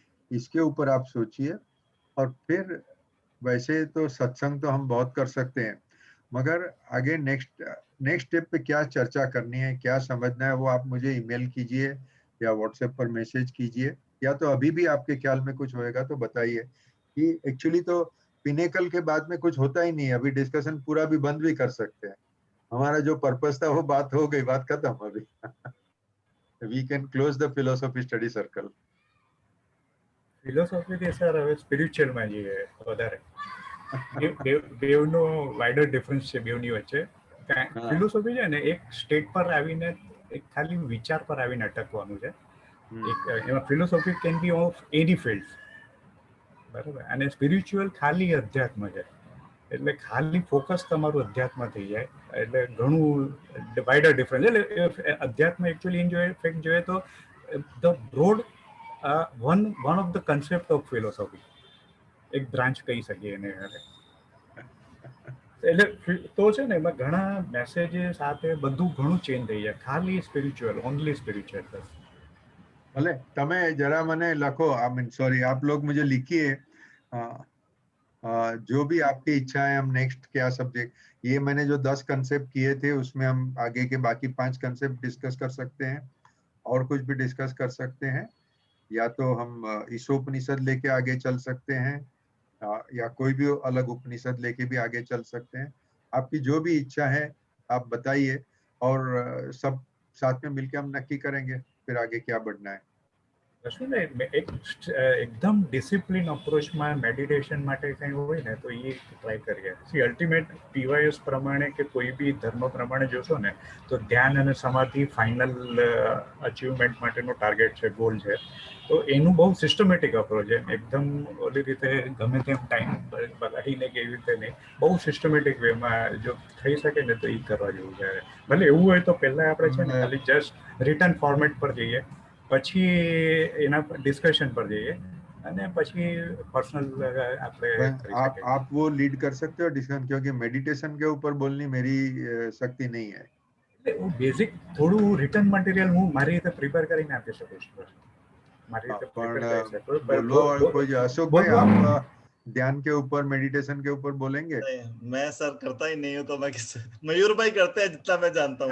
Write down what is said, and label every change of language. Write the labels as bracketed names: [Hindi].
[Hindi] इसके ऊपर आप सोचिए, और फिर वैसे तो सत्संग तो हम बहुत कर सकते हैं, मगर आगे नेक्स्ट स्टेप पे क्या चर्चा करनी है, क्या समझना है, वो आप मुझे ईमेल कीजिए या व्हाट्सएप पर मैसेज कीजिए, या तो अभी भी आपके ख्याल में कुछ होएगा तो बताइए. कि एक्चुअली तो पिनेकल के बाद में कुछ होता ही नहीं है. अभी डिस्कशन पूरा भी बंद भी कर सकते हैं. हमारा जो पर्पस था वो बात हो गई, बात खत्म अभी. [English] We can close the philosophy study circle. [Gujarati] Philosophy sir હવે સ્પિરિચ્યુઅલમાં જઈએ વધારે. બેવનો વાઇડર ડિફરન્સ છે બેવની વચ્ચે. ફિલોસોફી છે ને એક સ્ટેટ પર આવીને એક ખાલી વિચાર પર આવીને અટકવાનું છે. [English] એમાં philosophy can be of any field, બરાબર. [Gujarati] અને સ્પિરિચ્યુઅલ ખાલી અધ્યાત્મ છે, એટલે ખાલી ફોકસ તમારું અધ્યાત્મ થઈ જાય, એટલે ઘણું વાઇડર ડિફરન્સ. એટલે અધ્યાત્મ એકચ્યુઅલી ઇન ફેક્ટ જોઈએ તો the broad [English] one of the concept of philosophy, [Gujarati] એક બ્રાન્ચ કહી શકીએ એને. એટલે તો છે ને એમાં ઘણા મેસેજીસ સાથે બધું ઘણું ચેન્જ થઈ જાય. ખાલી સ્પિરિચ્યુઅલ, ઓનલી स्पिरिचुअल. भले तमे जरा मने लखो, [English] I mean sorry, [Hindi] आप लोग मुझे लिखिए जो भी आपकी इच्छा है. हम नेक्स्ट क्या सब्जेक्ट, ये मैंने जो 10 कंसेप्ट किए थे उसमें हम आगे के बाकी 5 कंसेप्ट डिस्कस कर सकते हैं, और कुछ भी डिस्कस कर सकते हैं, या तो हम ईशोपनिषद लेके आगे चल सकते हैं, या कोई भी अलग उपनिषद लेके भी आगे चल सकते हैं. आपकी जो भी इच्छा है आप बताइए, और सब साथ में मिलकर हम नक्की करेंगे फिर आगे क्या बढ़ना है. [Gujarati] એકદમ ડિસિપ્લિન અપ્રોચમાં મેડિટેશન માટે કંઈ હોય ને તો એ ટ્રાય કરીએ. સી અલ્ટિમેટ PYS પ્રમાણે કે કોઈ બી ધર્મ પ્રમાણે જોશો ને તો ધ્યાન અને સમાધિ ફાઇનલ અચીવમેન્ટ માટેનો ટાર્ગેટ છે, ગોલ છે. તો એનું બહુ સિસ્ટમેટિક અપ્રોચ છે. એકદમ ઓલી રીતે ગમે તેમ ટાઈમ બગાડીને કે એવી રીતે નહીં, બહુ સિસ્ટમેટિક વેમાં જો થઈ શકે ને તો એ કરવા જેવું છે. ભલે એવું હોય તો પહેલાં આપણે છે ને ખાલી જસ્ટ રિટર્ન ફોર્મેટ પર જઈએ, પછી એના પર ડિસ્કશન પર જઈએ, અને પછી पर्सनल આપણે [Hindi] आप वो लीड कर सकते हो डिस्कशन, क्योंकि मेडिटेशन के ऊपर बोलनी मेरी शक्ति नहीं है. [Gujarati] હું બેઝિક થોડું રિટર્ન મટીરિયલ હું મારી રીતે પ્રિપેર કરીને આપી શકું છું. મારી રીતે [Hindi] बोलो कोई अशोक भाई, आप ध्यान के ऊपर, मेडिटेशन के ऊपर बोलेंगे? मैं सर करता ही नहीं हूँ, तो मैं किससे, मयूर भाई करते हैं जितना मैं जानता हूँ.